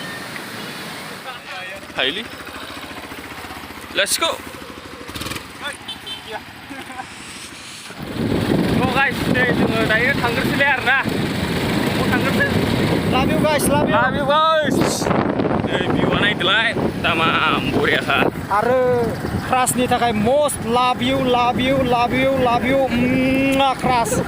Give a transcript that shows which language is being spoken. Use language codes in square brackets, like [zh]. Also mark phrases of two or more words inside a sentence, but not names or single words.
[en] hi, let's go, though guys [brx] नै जोङो दायो थांग्रोसैलाय आरोना न'आव थांग्रोसै [en] Love you guys love you guys [brx] नै भिउआ नायदोलाय तामाम बरियाखा आरो क्रासनि थाखाय [en] most love you [brx] क्रास